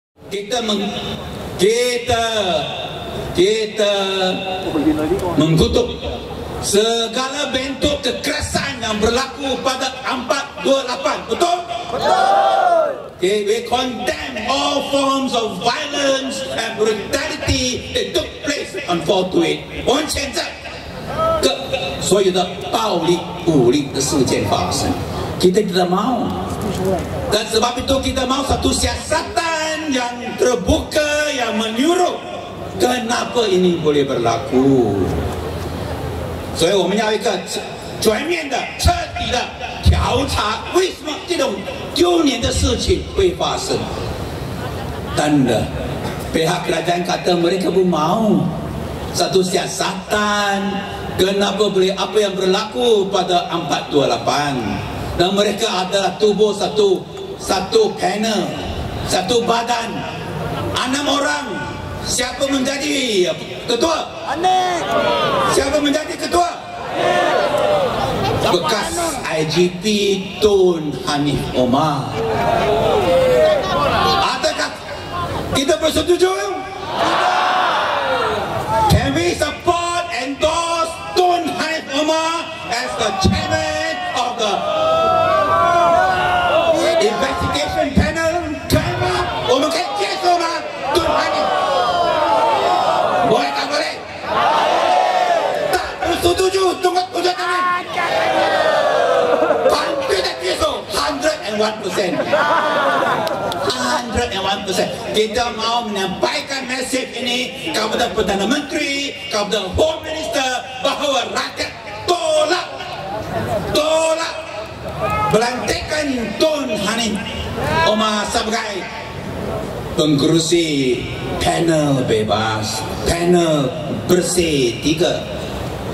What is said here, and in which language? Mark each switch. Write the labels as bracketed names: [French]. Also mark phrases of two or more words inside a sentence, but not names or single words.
[Malay] kita mengutuk segala bentuk kekerasan yang berlaku pada 428, betul? Betul. [English] Okay, we condemn all forms of violence and brutality that took place on 428。 [Chinese] 我们谴责所有的暴力、武力的事件发生。 [Malay] Kita tidak mau. Dan sebab itu kita mau satu siasatan yang terbuka, yang menyuruh kenapa ini boleh berlaku. [Chinese] 所以我们要一个全面的、彻底的调查，为什么这种丢脸的事情会发生？ [Malay] dan pihak kerajaan kata mereka pun mau satu siasatan kenapa boleh apa yang berlaku pada 428, dan mereka adalah tubuh satu panel, satu badan, 6 orang. Siapa menjadi ketua? Anik. Siapa menjadi ketua? Bekas IGP Tun Hanif Omar. Adakah kita bersetuju? [English] Can we support, endorse Tun Hanif Omar as the chairman of the investigation panel? Can we? [Chinese] 我们可以接受吗？ [Malay] Tun Hanif boleh tak boleh? Tak bersetuju, tunggu tangan. Hampir tak besok 101%. 101%. Kita mau menyampaikan mesej ini kepada Perdana Menteri, kepada [English] Home Minister [Malay] bahawa rakyat tolak belantikan Tun Hanif Omar sebagai pengerusi panel bebas, panel bersih 3.